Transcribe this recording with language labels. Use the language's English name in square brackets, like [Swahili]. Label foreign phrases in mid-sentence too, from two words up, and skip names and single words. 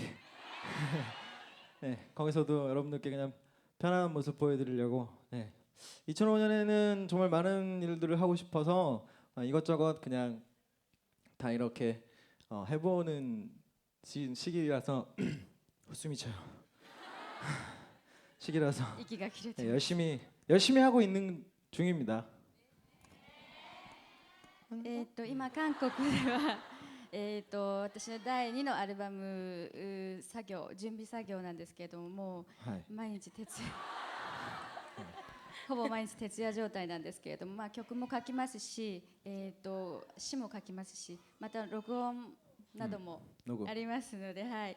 [Korean] 네 거기서도 여러분들께 그냥 편안한 모습 보여드리려고 2005년에는 정말 많은 일들을 하고 싶어서 이것저것 그냥 다 이렇게 해보는 시기라서 숨이 차요. 시기라서 이기가 길어져. 열심히 하고 있는 중입니다. [Japanese] 今韓国では私の第2のアルバム準備作業なんですけれども、もう毎日ほぼ毎日徹夜状態なんですけれども、曲も書きますし、詩も書きますし、また録音などもありますので、はい。